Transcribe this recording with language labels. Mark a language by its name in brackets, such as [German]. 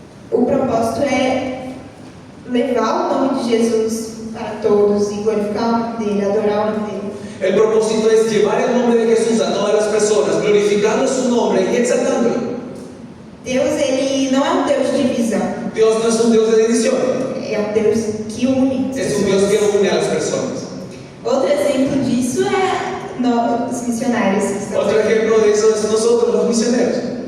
[Portuguese] O propósito é levar o nome de Jesus para todos e glorificar o nome dele, adorar o nome dele. [Spanish] El propósito es llevar el nombre de Jesús a todas las personas, glorificando su nombre y exaltándolo. [Portuguese] Deus, ele não é um Deus de divisão, [Spanish] Dios no es un Dios de división, [Portuguese] é um Deus que une. [Spanish] es un Dios que une a las personas. [Portuguese] Outro exemplo disso é os missionários que estão [Spanish] Otro ejemplo de eso es nosotros, los misioneros.